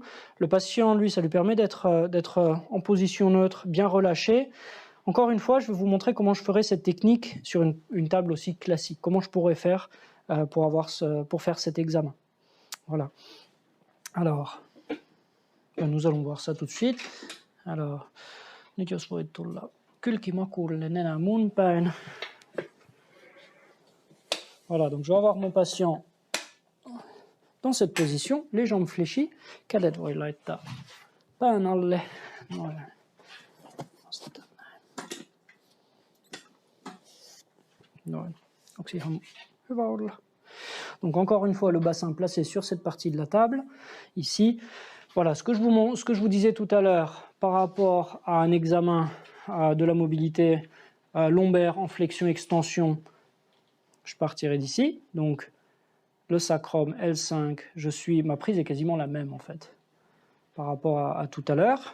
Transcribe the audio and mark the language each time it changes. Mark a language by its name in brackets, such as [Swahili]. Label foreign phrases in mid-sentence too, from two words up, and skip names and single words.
[French] Le patient, lui, ça lui permet d'être en position neutre, bien relâché. Encore une fois, je vais vous montrer comment je ferai cette technique sur une table aussi classique, comment je pourrais faire pour faire cet examen. Voilà. Alors, nous allons voir ça tout de suite. Alors, [Finnish] nyt jos voit tulla kylkimakuulle nenä mun päin. [French] Voilà, donc je vais avoir mon patient dans cette position, les jambes fléchies, [Finnish] kädet voi laittaa pään alle. Noin. Nostetaan näin. Noin. Onko ihan hyvä olla? [French] Donc encore une fois, le bassin placé sur cette partie de la table, ici. Voilà, ce que je vous disais tout à l'heure par rapport à un examen de la mobilité lombaire en flexion-extension, je partirai d'ici, donc le sacrum L5, ma prise est quasiment la même en fait, par rapport à tout à l'heure.